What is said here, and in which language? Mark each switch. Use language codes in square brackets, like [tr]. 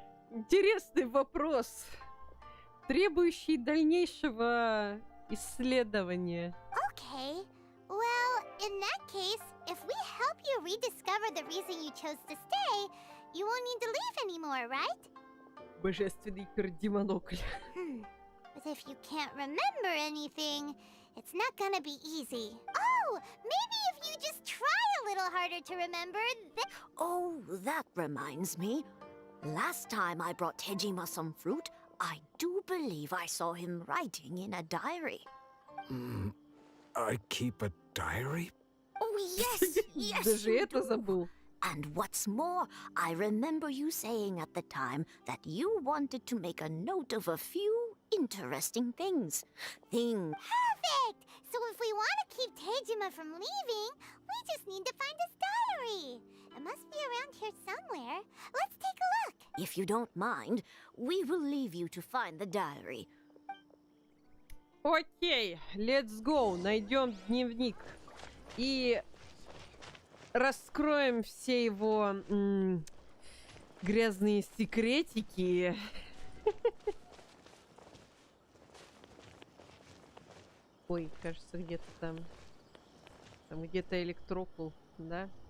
[ru] Интересный вопрос, требующий дальнейшего исследования. [en] Okay. Well, in that case, if we help you rediscover the reason you chose to stay, you won't need to leave anymore, right? [ru] Божественный пердемонокль. [en] But if you can't remember anything, it's not gonna be easy. Oh, maybe if you just try a little harder to remember, then... Oh, that reminds me. Last time I brought Tejima some fruit, I do believe I saw him writing in a diary. I keep a diary? Oh, yes, yes, [ru] Даже [en] you [ru] это [en] do. [ru] забыл. [en] And what's more, I remember you saying at the time that you wanted to make a note of a few interesting things. Perfect! So if we want to keep Tejima from leaving, we just need to find his diary. It must be around here somewhere. Let's take a look. If you don't mind, we will leave you to find the diary. Окей, let's go. [ru] Найдем дневник и раскроем все его грязные секретики. Ой, кажется, где-то там где-то электрокул, да?